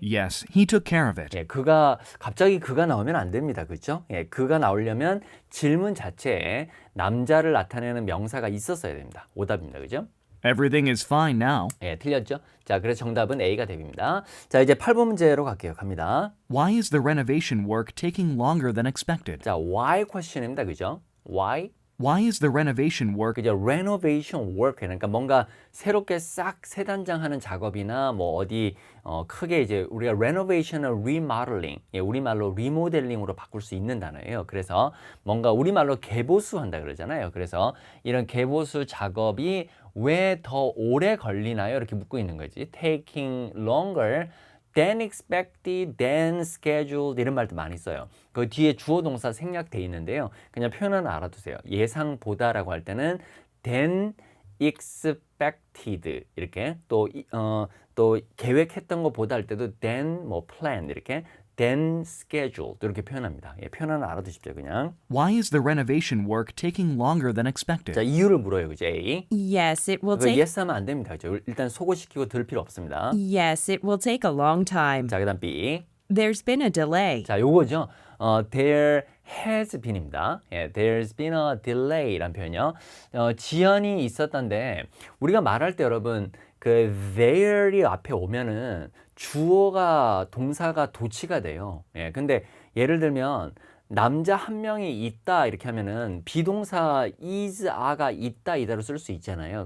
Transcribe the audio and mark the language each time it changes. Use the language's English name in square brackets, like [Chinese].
[English] Yes, he took care of it. [Korean] 예, 갑자기 그가 나오면 안 됩니다. 그렇죠? 예, 그가 나오려면 질문 자체에 남자를 나타내는 명사가 있었어야 됩니다. 오답입니다. 그죠? [English] Everything is fine now. [Korean] 예, 틀렸죠? 자, 그래서 정답은 A가 답입니다. 자, 이제 8번 문제로 갈게요. 갑니다. [English] Why is the renovation work taking longer than expected? [Korean] 자, why question입니다. 그죠? Why? [English] Why is the renovation work [Korean] 그죠? renovation work 그러니까 뭔가 새롭게 싹 새단장하는 작업이나 뭐 어디 크게 이제 우리가 renovation을 remodeling, 예, 우리말로 리모델링으로 바꿀 수 있는 단어예요. 그래서 뭔가 우리말로 개보수한다 그러잖아요. 그래서 이런 개보수 작업이 왜 더 오래 걸리나요? 이렇게 묻고 있는 거지. [English] taking longer than expected, than scheduled [Korean] 이런 말도 많이 써요. 그 뒤에 주어 동사 생략돼 있는데요. 그냥 표현은 알아두세요. 예상보다라고 할 때는 than expected 이렇게 또 계획했던 것보다 할 때도 than 뭐 plan 이렇게 than scheduled 이렇게 표현합니다. 예, 표현은 알아두십시오. 그냥. [English] Why is the renovation work taking longer than [Korean] 자, [English] expected? [Korean] 이유를 물어요. 그죠? A. [English] Yes, it will [Korean] 그거 [English] take. [Korean] yes 하면 안 됩니다. 그죠? 일단 속어시키고 들 필요 없습니다. [English] Yes, it will take a long time. [Korean] 자, 그다음 B. [English] There's been a delay. [Korean] 자, 요거죠. there has been입니다. 예, [English] there's been a delay [Korean] 라는 표현이요. 지연이 있었던데 우리가 말할 때 여러분 그 there이 앞에 오면은 주어가 동사가 도치가 돼요. 예, 근데 예를 들면 남자 한 명이 있다 이렇게 하면은 비동사 is, are가 있다 이다로 쓸 수 있잖아요.